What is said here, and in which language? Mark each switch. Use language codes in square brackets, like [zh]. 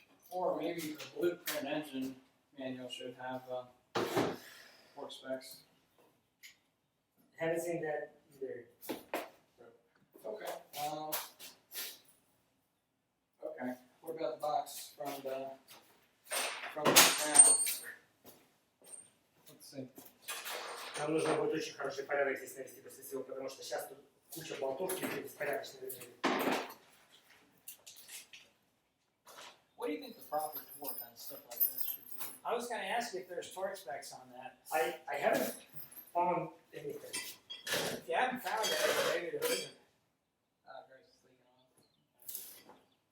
[en] Or maybe the blueprint engine manual should have torque specs. Haven't seen that either. Okay. Okay. What about the box from the ground? Let's see. [ru] Нам нужно будет очень хороший порядок здесь навести после всего, потому что сейчас тут куча болтов и беспорядочно лежит. [en] What do you think the proper torque on stuff like this should be? I was going to ask you if there's torque specs on that. I haven't found anything. If you haven't found it, maybe there isn't. Grace is leaking off.